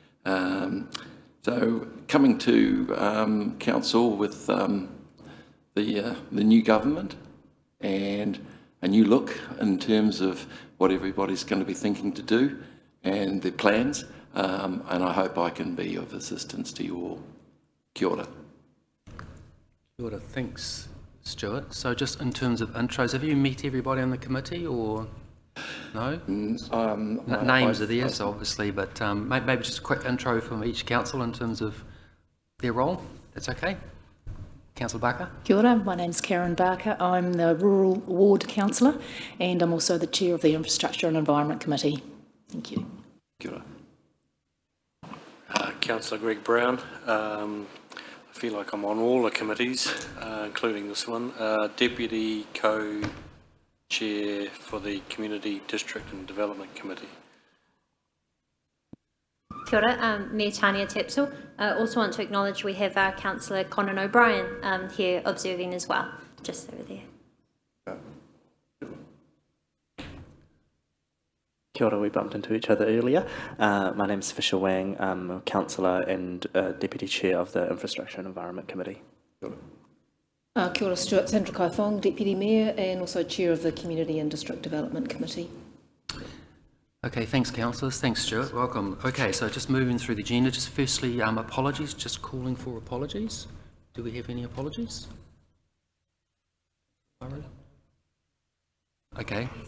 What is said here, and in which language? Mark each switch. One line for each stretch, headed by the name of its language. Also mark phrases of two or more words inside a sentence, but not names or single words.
English: So coming to council with the new government and a new look in terms of what everybody's going to be thinking to do and their plans, and I hope I can be of assistance to you all.
Māori: Kia ora. Kia ora,
English: thanks, Stuart. So just in terms of intros, have you met everybody on the committee or no? Names are there, so obviously, but maybe just a quick intro from each council in terms of their role. That's okay. Councillor Barker.
Māori: Kia ora,
English: my name's Karen Barker. I'm the Rural Ward Councillor, and I'm also the Chair of the Infrastructure and Environment Committee. Thank you.
Māori: Kia ora.
English: Councillor Greg Brown. I feel like I'm on all the committees, including this one. Deputy Co-Chair for the Community District and Development Committee.
Māori: Kia ora, me Tania Tepsel.
English: Also want to acknowledge we have our Councillor Conan O'Brien here observing as well, just over there.
Māori: Kia ora,
English: we bumped into each other earlier. My name's Fisher Wang. I'm a Councillor and Deputy Chair of the Infrastructure and Environment Committee.
Māori: Kia ora,
English: Stuart Sandra Kaifong, Deputy Mayor and also Chair of the Community and District Development Committee. Okay, thanks councillors, thanks Stuart, welcome. Okay, so just moving through the agenda, just firstly apologies, just calling for apologies. Do we have any apologies? Okay.